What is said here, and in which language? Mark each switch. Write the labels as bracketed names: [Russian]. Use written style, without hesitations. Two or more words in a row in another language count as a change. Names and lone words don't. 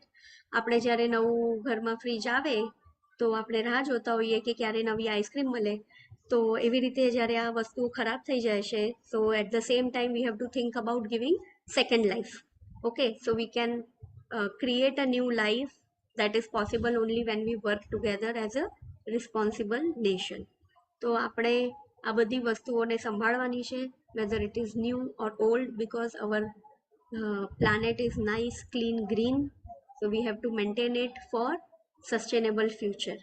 [Gujarati] આપણે જ્યારે નવું ઘરમાં ફ્રીજ આવે તો આપણે રાહ જોતા હોઈએ કે ક્યારે નવી આઈસ્ક્રીમ મળે, તો એવી રીતે જ્યારે આ વસ્તુઓ ખરાબ થઈ જાય છે, [English] so at the same time we have to think about giving second life. Okay, so we can create a new life that is possible only when we work together as a responsible nation. [Gujarati] તો આપણે આ બધી વસ્તુઓને સંભાળવાની છે, [English] whether it is new or old, because our planet is nice, clean, green, so we have to maintain it for sustainable future.